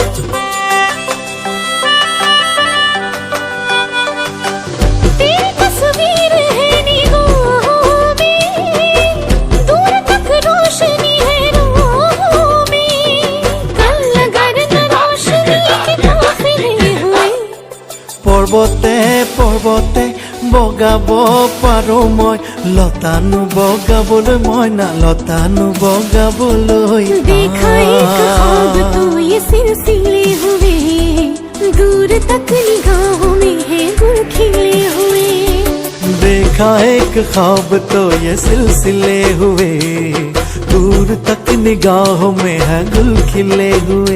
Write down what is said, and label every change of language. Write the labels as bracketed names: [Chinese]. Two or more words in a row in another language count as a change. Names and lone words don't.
[Hindi] तेरी तस्वीर है निगाहों में, दूर तक रोशनी है राहों में। कल अगर न रोशनी के काफिले हुए, [Assamese] পৰ্বতে পৰ্বতে বগাব পাৰো মই, লতানো বগাবলৈ মই না লতানো বগাবলৈ। [Hindi] देखा एक ख्वाब तो ये सिलसिले हुए, दूर तक निगाहों में है गुल खिले हुए। देखा एक ख्वाब तो ये सिलसिले हुए, दूर तक निगाहों में है गुल खिले हुए।